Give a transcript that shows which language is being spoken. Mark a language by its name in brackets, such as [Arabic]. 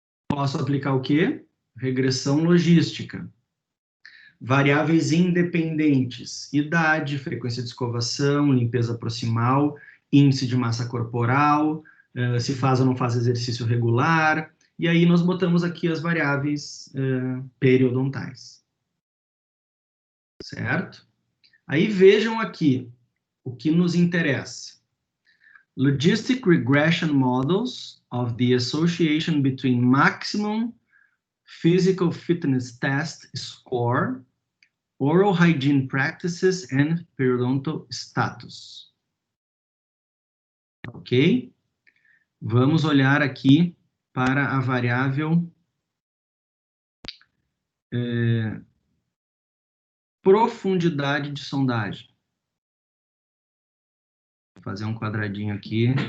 [Portuguese] Posso aplicar o quê? Regressão logística. Variáveis independentes: idade, frequência de escovação, limpeza proximal, índice de massa corporal, se faz ou não faz exercício regular, e aí nós botamos aqui as variáveis periodontais. Certo? Aí vejam aqui o que nos interessa. [English] Logistic regression models of the association between maximum physical fitness test score, oral hygiene practices and periodontal status. [Portuguese] Ok? Vamos olhar aqui para a variável profundidade de sondagem. Vou fazer um quadradinho aqui.